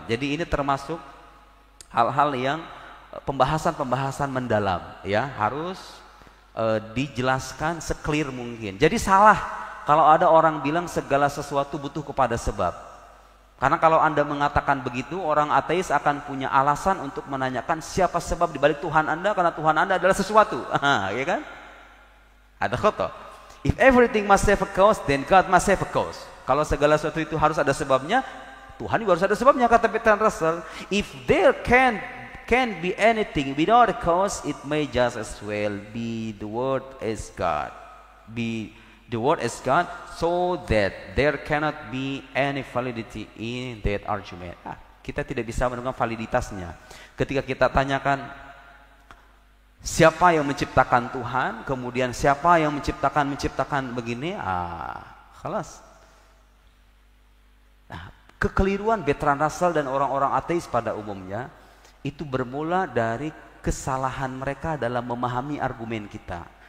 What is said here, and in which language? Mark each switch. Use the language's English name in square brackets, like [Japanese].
[Indonesian] Jadi ini termasuk hal-hal yang pembahasan mendalam, ya harus dijelaskan seklir mungkin. Jadi salah kalau ada orang bilang segala sesuatu butuh kepada sebab. Karena kalau Anda mengatakan begitu, orang ateis akan punya alasan untuk menanyakan siapa sebab dibalik Tuhan Anda, karena Tuhan Anda adalah sesuatu. Ya kan? Ada khata. [English] If everything must have a cause, then God must have a cause. [Indonesian] Kalau segala sesuatu itu harus ada sebabnya, Tuhan juga harus ada sebabnya, kata Bertrand Russell. [English] If there can be anything without a cause, it may just as well be the word as God. Be the word is God, so that there cannot be any validity in that argument. [Indonesian] Kita tidak bisa menemukan validitasnya. Ketika kita tanyakan siapa yang menciptakan Tuhan, kemudian siapa yang menciptakan begini, khalas. Nah, kekeliruan Bertrand Russell dan orang-orang ateis pada umumnya itu bermula dari kesalahan mereka dalam memahami argumen kita.